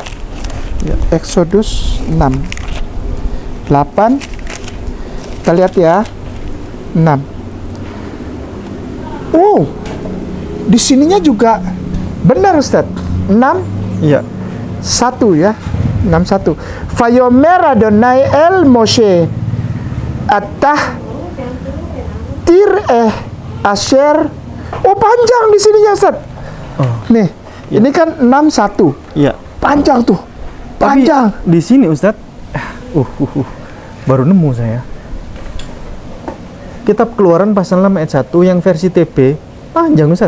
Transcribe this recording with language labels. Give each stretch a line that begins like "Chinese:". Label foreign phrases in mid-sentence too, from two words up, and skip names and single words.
Indonesian: Exodus 6. 8. Kita lihat ya. 6. Oh. Di sininya juga benar Ustaz. 6. Iya. 1 ya. 61.
Hebrew: Fayomer Adonai el Moshe atah tir asher.
Indonesian: Oh, panjang di sininya Ustaz. Nih, ya. Ini kan 61. Iya. Panjang tuh. Panjang. Tapi di sini Ustaz, baru nemu saya. Kitab Keluaran pasal 6 ayat 1 yang versi TB panjang Ustaz.